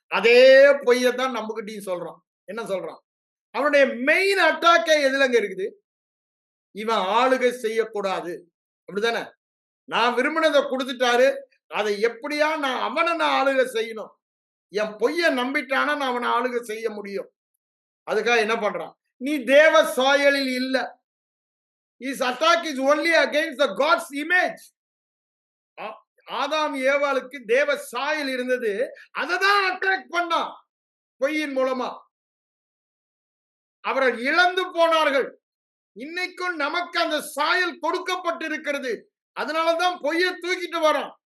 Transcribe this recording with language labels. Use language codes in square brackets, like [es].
[ta] அதே பொய்யத்தான் நம்ம கிட்டையும் சொல்றான். என்ன சொல்றான்? அவனுடைய மெயின் அட்டாக்கே எதுலங்க இருக்குது? இவன் ஆளுகை செய்யக்கூடாது, அப்படிதானே? நான் விரும்பினதை கொடுத்துட்டாரு, அதை எப்படியா நான் ஆளுகை செய்யணும். என் பொய்ய நம்பிட்டானா நான் அவனை ஆளுகை செய்ய முடியும். அதுக்காக என்ன பண்றான்? நீ தேவ சாயலில் இல்ல. [en] His attack is only against the God's image. [ta] ஆதாம் ஏவாளுக்கு தேவ சாயல் இருந்தது, அதை தான் அட்டாக் பண்ணான். பொய்யின் மூலமா அவர்கள் இழந்து போனார்கள். இன்னைக்கும் நமக்கு அந்த சாயல் கொடுக்கப்பட்டிருக்கிறது. அதனாலதான் பொய்யை தூக்கிட்டு வரோம்.